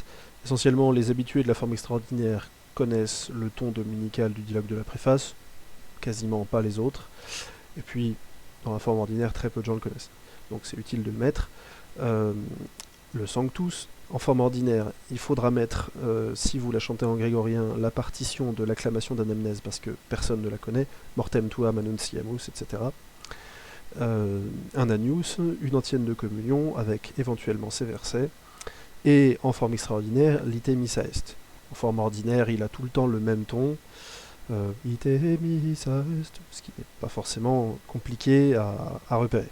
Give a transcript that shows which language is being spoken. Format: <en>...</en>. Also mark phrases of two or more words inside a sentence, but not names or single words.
<fr>Essentiellement, les habitués de la forme extraordinaire connaissent le ton dominical du dialogue de la préface, quasiment pas les autres. Et puis, dans la forme ordinaire, très peu de gens le connaissent. Donc c'est utile de le mettre. Le Sanctus, en forme ordinaire, il faudra mettre, si vous la chantez en grégorien, la partition de l'acclamation d'anamnèse, parce que personne ne la connaît,</fr> <la>Mortem tuam annunciamus,</la> <fr>etc. Un Agnus, une antienne de communion, avec éventuellement ces versets, et en forme extraordinaire, l'</fr> <la>Ite Missa Est.</la> <fr>En forme ordinaire, il a tout le temps le même ton,</fr> <la>Ite Missa Est,</la> <fr>ce qui n'est pas forcément compliqué à repérer.</fr>